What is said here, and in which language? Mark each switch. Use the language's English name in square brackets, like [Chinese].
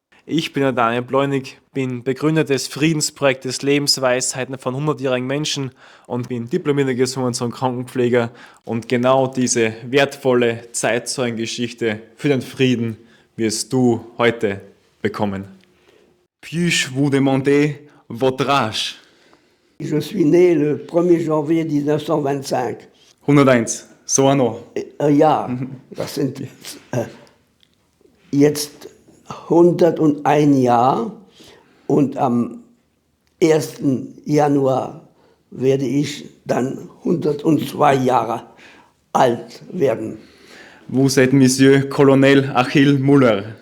[German] Ich bin der Daniel Bleunig, bin Begründer des Friedensprojektes Lebensweisheiten von 100-jährigen Menschen und bin diplomierter Gesundheits- und Krankenpfleger. Und genau diese wertvolle Zeitzeugengeschichte für den Frieden wirst du heute bekommen. [French] Puis-je vous demander votre âge? Je suis né le 1er janvier 1925. [German] 101, so noch. Ja, das sind jetzt 101 Jahre und am 1. Januar werde ich dann 102 Jahre alt werden. [French] Vous êtes Monsieur Colonel Achille Muller.